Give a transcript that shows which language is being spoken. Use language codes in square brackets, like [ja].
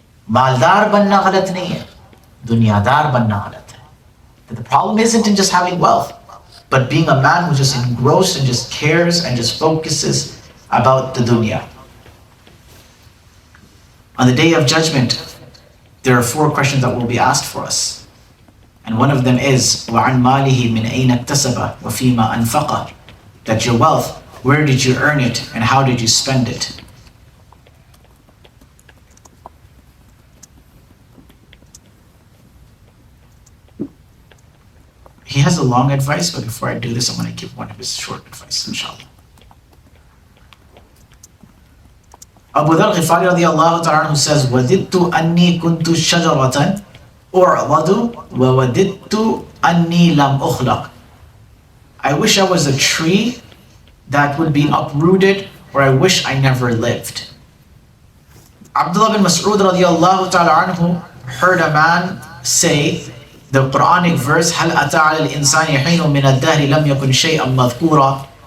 [ur] Maldar banna ghalat nahi hai. Dunyadar banna ghalat hai. [en] The problem isn't in just having wealth, but being a man who's just engrossed and just cares and just focuses about the dunya. On the day of judgment, there are 4 questions that will be asked for us. And one of them is, [ar] وَعَنْ مَالِهِ مِنْ أَيْنَ اكْتَسَبَ وَفِيمَا أَنْفَقَ. [en] That your wealth, where did you earn it and how did you spend it? He has a long advice, but before I do this, I'm going to give one of his short advice, inshallah. [ar] Abu Ḍarr al-Ghifārī radiallahu ta'ala anhu says, وَدِدْتُ أَنِّي كُنْتُ شَجَرَةً أُعْضَدُ وَوَدِدْتُ أَنِّي لَمْ أُخْلَقْ. [en] I wish I was a tree that would be uprooted, or I wish I never lived. Abdullah bin Mas'ud radiallahu ta'ala anhu heard a man say the Quranic verse, [ar] هَلْ أَتَى عَلَى الْإِنسَانِ حِينٌ مِنَ الدَّهْرِ لَمْ يَكُنْ شَيْئًا مَذْكُورًا.